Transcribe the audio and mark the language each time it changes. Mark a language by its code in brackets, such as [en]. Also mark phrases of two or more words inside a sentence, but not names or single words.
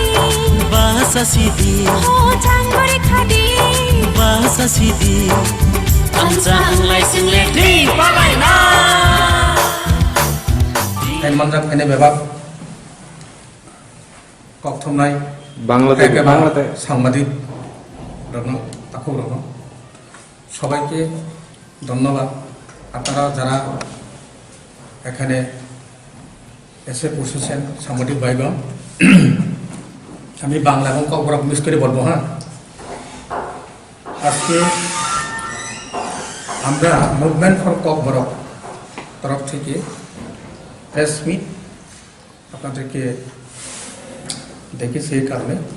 [trp] bahasa sidi oh changgori khadi bahasa sidi anjang lai sing lekti palai na en manjak ene bebab kok thomnai [bn] বাংলাতে সাংবাদিক রত্ন তাকুর রত্ন সবাইকে ধন্যবাদ আপনারা যারা এখানে এসে বসেছেন সাংবাদিক ভাইগণ আমি বাংলা এবং ককবরক মিস করে বলবো হ্যাঁ আজকে আমরা মুভমেন্ট ফর ককবরক তরফ থেকে [en] press meet [bn] আপনাদেরকে দেখেছি এই কারণে